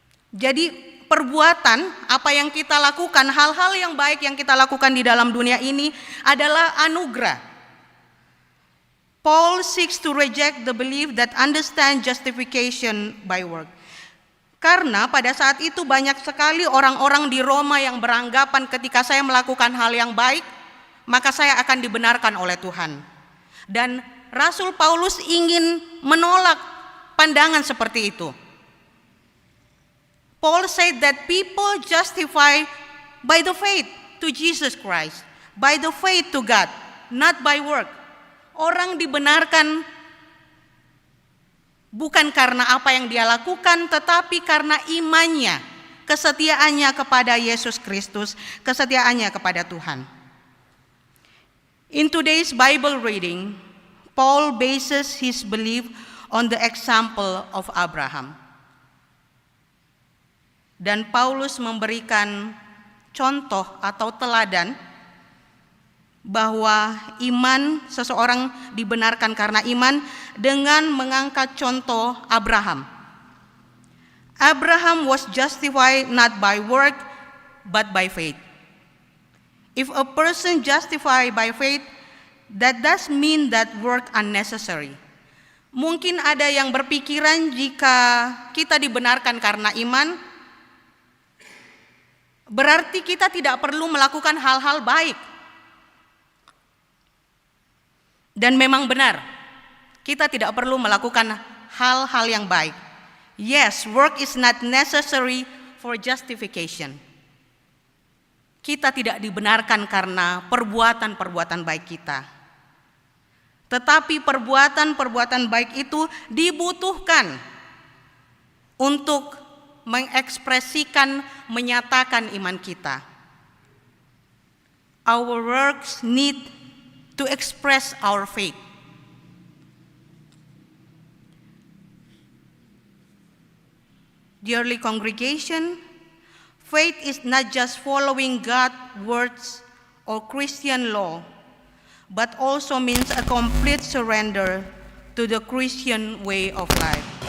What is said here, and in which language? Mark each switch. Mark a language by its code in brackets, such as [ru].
[id] Jadi perbuatan apa yang kita lakukan, hal-hal yang baik yang kita lakukan di dalam dunia ini adalah anugerah. [en] Paul seeks to reject the belief that understand justification by work. [id] Karena pada saat itu banyak sekali orang-orang di Roma yang beranggapan ketika saya melakukan hal yang baik, maka saya akan dibenarkan oleh Tuhan. Dan Rasul Paulus ingin menolak pandangan seperti itu. [en] Paul said that people justify by the faith to Jesus Christ, by the faith to God, not by work. [id] Orang dibenarkan bukan karena apa yang dia lakukan, tetapi karena imannya, kesetiaannya kepada Yesus Kristus, kesetiaannya kepada Tuhan. [en] In today's Bible reading, Paul bases his belief on the example of Abraham. [id] Dan Paulus memberikan contoh atau teladan bahwa iman seseorang dibenarkan karena iman dengan mengangkat contoh Abraham. [en] Abraham was justified not by work but by faith. If a person justified by faith, that does mean that work unnecessary. [id] Mungkin ada yang berpikiran jika kita dibenarkan karena iman, berarti kita tidak perlu melakukan hal-hal baik. Dan memang benar, kita tidak perlu melakukan hal-hal yang baik. [en] Yes, work is not necessary for justification. [id] Kita tidak dibenarkan karena perbuatan-perbuatan baik kita. Tetapi perbuatan-perbuatan baik itu dibutuhkan untuk mengekspresikan, menyatakan iman kita. [en] Our works need to express our faith. Dearly congregation, faith is not just following God's words or Christian law, but also means a complete surrender to the Christian way of life.